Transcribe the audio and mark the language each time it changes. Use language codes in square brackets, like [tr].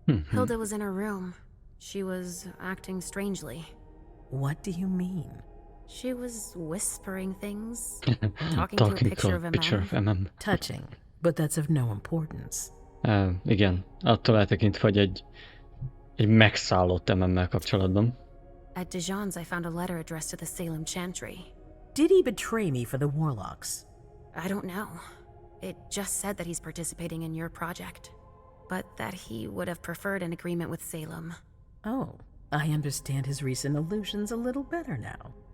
[en] Hilda was in her room. She was acting strangely. What do you mean? She was whispering things, talking to a picture of MM. Touching, but that's of no importance. [hu] Igen, attól eltekintve, hogy egy megszállott MM-mel kapcsolatban. [en] At Dijon's, I found a letter addressed to the Salem Chantry. Did he betray me for the Warlocks? I don't know. It just said that he's participating in your project, but that he would have preferred an agreement with Salem. Oh, I understand his recent illusions a little better now.